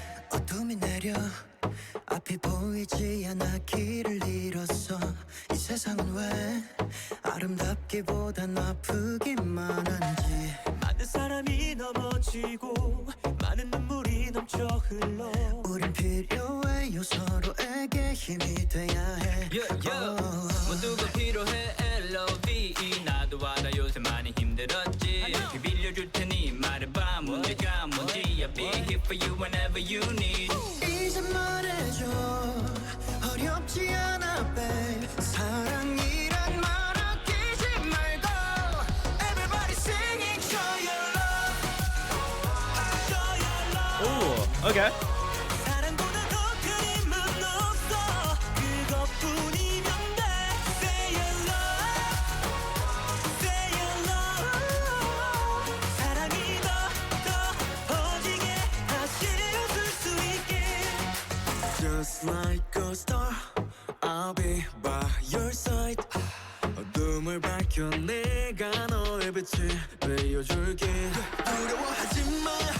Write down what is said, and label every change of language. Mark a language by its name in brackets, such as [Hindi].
[Korean] 어둠이 내려 앞이 보이지 않아 길을 잃었어 이 세상은 왜 아름답기보단 아프기만 한지 많은 사람이 넘어지고 많은 눈물이 넘쳐 흘러 우린 필요해요 서로에게 힘이 돼야 해 모두가 필요해 LOVE 나도 알아 요새 많이 힘들었지 빌려줄 테니 말해봐 문제가 뭔지 [English] I'll be here for you whenever you need [Korean] 이제 말해줘 어렵지 않아 babe 사랑이란 말 아끼지 말고 [English] Everybody singing show your love [Korean] show your love [English] Ooh, okay. [Korean] 사랑보다 더 큰 힘은 없어 그것뿐이면 돼 [English] Say your love Say your love [Korean] 사랑이 더 퍼지게 다시 웃을 수 있게 [English] Just like a star I'll be by your side [Korean] 어둠을 밝혀 내가 너의 빛을 비춰줄게 두려워하지 마